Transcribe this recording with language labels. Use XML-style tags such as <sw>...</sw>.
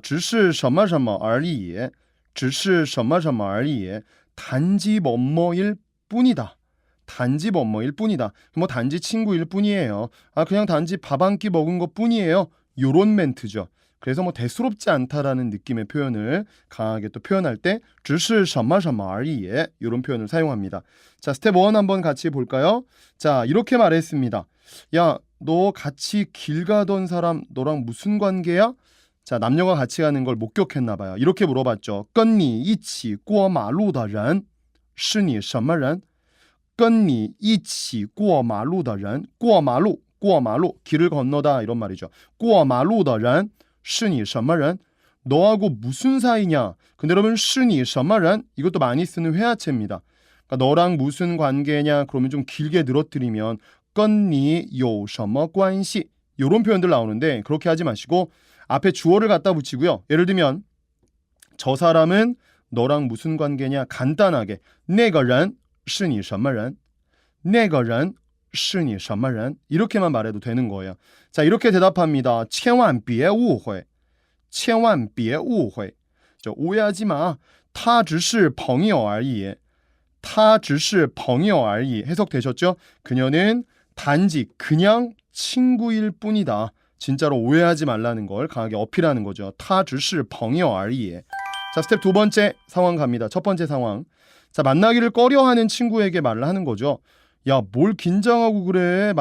<zh>只是什么什么而已只是什么什么而已</zh> <ko>단지 뭐뭐일 뿐이다. 단지 뭐뭐일 뿐이다. 뭐 단지 친구일 뿐이에요. 그냥 단지 밥 한 끼 먹은 것 뿐이에요. 요런 멘트죠. 그래서 뭐 대수롭지 않다라는 느낌의 표현을 강하게 또 표현할 때</ko> <zh>只是什么什么而已</zh> <ko>이런 표현을 사용합니다. 자, 스텝 1 한번 같이 볼까요? 자, 이렇게 말했습니다. 야, 너 같이 길 가던 사람 너랑 무슨 관계야? 자, 남녀가 같이 가는 걸 목격했나 봐요. 이렇게 물어봤죠.</ko> <zh>跟你一起过马路的人是你什么人? 跟你一起过马路的人过马路</zh> <ko>길을 건너다 이런 말이죠.</ko> <zh>过马路的人是你什么人?</zh> <ko>너하고 무슨 사이냐? 근데 여러분</ko> <zh>是你什么人?</zh> <ko>이것도 많이 쓰는 회화체입니다. 그러니까 너랑 무슨 관계냐? 그러면 좀 길게 늘어뜨리면</ko> <zh>跟你有什么关系?</zh> <ko>이런 표현들 나오는데 그렇게 하지 마시고 앞에 주어를 갖다 붙이고요. 예를 들면 저 사람은 너랑 무슨 관계냐? 간단하게</ko> <zh>那个人是你什么人? 那个人是你什么人?</zh> <ko>이렇게만 말해도 되는 거예요. 자, 이렇게 대답합니다.</ko> <zh>千万别误会千万别误会</zh> <ko>오해하지 마.</ko> <zh>他只是朋友而已他只是朋友而已</zh> <ko>해석되셨죠? 그녀는 단지 그냥 친구일 뿐이다. 진짜로 오해하지 말라는 걸 강하게 어필하는 거죠.</ko> <zh>他只是朋友而已</zh> <ko>자, 스텝 두 번째 상황 갑니다. 첫 번째 상황. 자, 만나기를 꺼려하는 친구에게 말을 하는 거죠. 야, 뭘 긴장하고 그래?</ko>